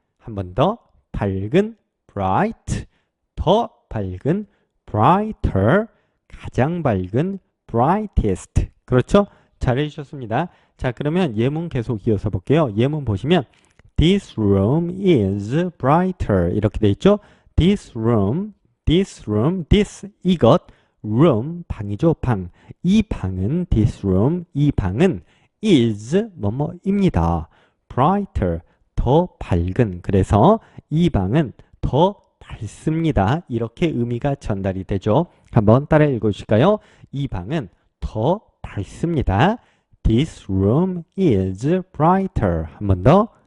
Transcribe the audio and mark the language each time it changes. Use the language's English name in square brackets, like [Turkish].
[Korean] 한 번 더, 밝은, bright, 더 밝은, brighter, 가장 밝은, brightest. 그렇죠? 잘 해주셨습니다. 자, 그러면 예문 계속 이어서 볼게요. 예문 보시면 [English] This room is brighter [Korean] 이렇게 돼 있죠? This room, this 이것, room 방이죠, 방. 이 방은 this room, 이 방은 is 뭐뭐입니다. brighter 더 밝은. 그래서 이 방은 더 밝습니다. 이렇게 의미가 전달이 되죠. 한번 따라 읽어주실까요? 이 방은 더 밝습니다. [English] This room is brighter. [Korean] 한 번 더.